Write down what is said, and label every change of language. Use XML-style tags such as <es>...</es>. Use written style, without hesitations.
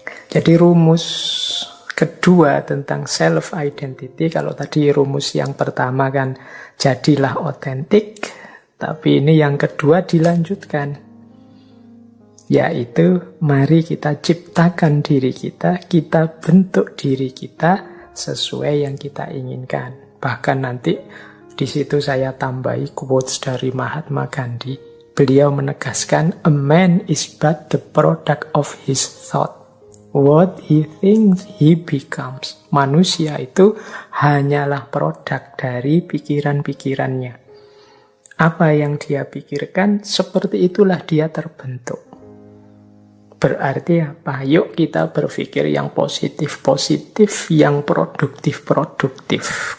<id>Jadi rumus kedua tentang self-identity, kalau tadi rumus yang pertama kan jadilah otentik, tapi ini yang kedua dilanjutkan, yaitu mari kita ciptakan diri kita bentuk diri kita sesuai yang kita inginkan. Bahkan nanti di situ saya tambahi quotes dari Mahatma Gandhi. Beliau menegaskan,</id> <en>a man is but the product of his thought. What he thinks he becomes.</en> <id>Manusia itu hanyalah produk dari pikiran-pikirannya. Apa yang dia pikirkan, seperti itulah dia terbentuk. Berarti apa? Yuk kita berpikir yang positif-positif, yang produktif-produktif.</id>